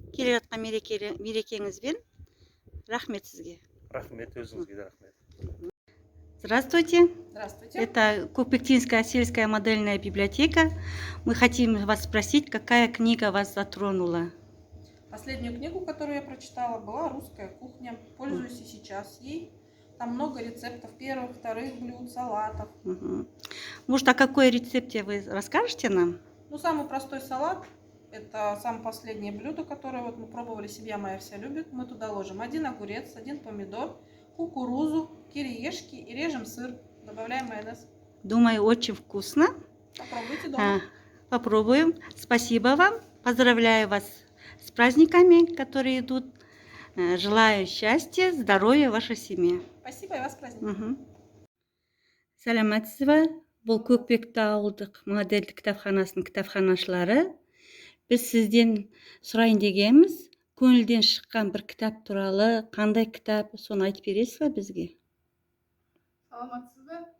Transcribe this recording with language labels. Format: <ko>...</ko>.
<kk>Келе жатқан мерекеңізбен. Рахмет сізге. Рахмет, өзіңізге де рахмет.</kk> <ru>Здравствуйте. Здравствуйте. Это Көкпектинская сельская модельная библиотека. Мы хотим вас спросить, какая книга вас затронула? Последнюю книгу, которую я прочитала, была «Русская кухня». Пользуюсь и сейчас ей. Там много рецептов первых, вторых блюд, салатов. Может, о какой рецепте вы расскажете нам? Ну, самый простой салат. Это самое последнее блюдо, которое вот мы пробовали, семья моя вся любит. Мы туда ложим 1 огурец, 1 помидор, кукурузу, кириешки и режем сыр. Добавляем майонез. Думаю, очень вкусно. Попробуйте дома. Попробуем. Спасибо вам. Поздравляю вас с праздниками, которые идут. Желаю счастья, здоровья вашей семье. Спасибо, и вас с праздником.</ru> <kk>Саламатсыз ба? Бұл Көкпекті ауылдық модельдік кітапханасының кітапханашылары. Біз сізден сұрайын дегенбіз, көңілден шыққан бір кітап туралы, қандай кітап, соны айтып бересіз ба бізге? Саламатсыз ба?</kk>